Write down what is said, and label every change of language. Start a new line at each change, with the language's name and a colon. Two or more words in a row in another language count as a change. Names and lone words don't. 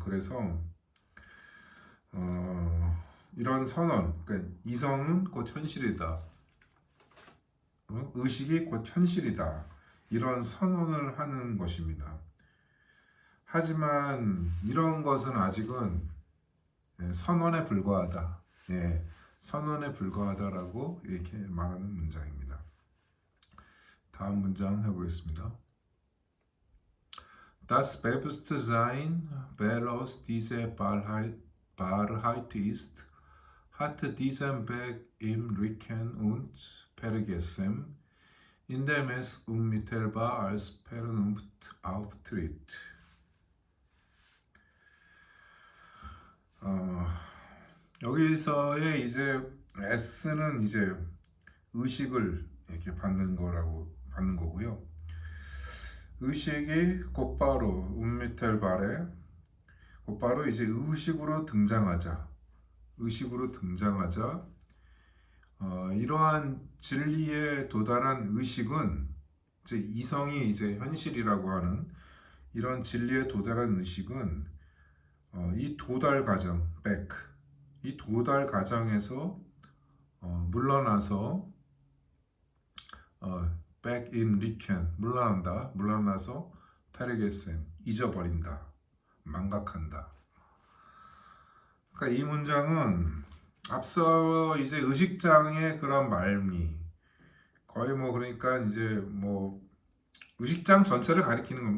Korean: 그래서 이런 선언, 그러니까 이성은 곧 현실이다, 의식이 곧 현실이다, 이런 선언을 하는 것입니다. 하지만 이런 것은 아직은 선언에 불과하다. 선언에 불과하다라고 이렇게 말하는 문장입니다. 다음 문장 해보겠습니다.
German: Das Bewusstsein belos diese Wahrheit ist, hat diesen Weg im Rücken und Vergessen, indem es unmittelbar als Vernunft auftritt.
Korean: 여기서의 이제 S는 이제 의식을 이렇게 받는 거고요. 의식이 곧바로 운미텔발에 곧바로 이제 의식으로 등장하자 이러한 진리에 도달한 의식은 이제 이성이 이제 현실이라고 하는 이런 진리에 도달한 의식은 이 도달 과정, 이 도달 과정에서 물러나서
German: back in Riken
Korean: 물러나서 페르게센 잊어버린다, 망각한다. 그러니까 이 문장은 앞서 이제 의식장의 그런 말미 거의 뭐 그러니까 이제 뭐 의식장 전체를 가리키는 겁니다.